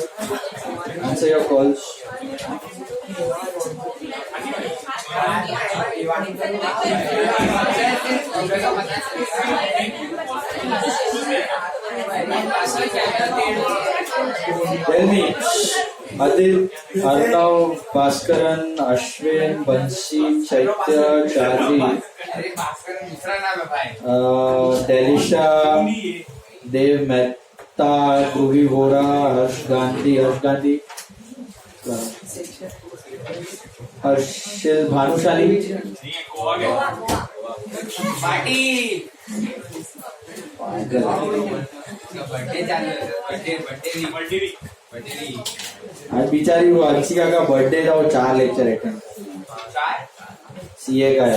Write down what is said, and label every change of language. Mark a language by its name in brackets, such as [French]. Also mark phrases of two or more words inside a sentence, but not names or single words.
[English] Answer your calls. Tell me, Adil, Arnav, Bhaskaran, Ashwin, Bansi, Chaitya, Charlie, Delisha, Dev Mehta, Ruhi Vora, Harsh Gandhi, Harshil Bhanushali, [Hindi] आज बेचारी वो अर्चिका का बर्थडे था, वो 4 [English] lecture attend, [Hindi] सीए का है.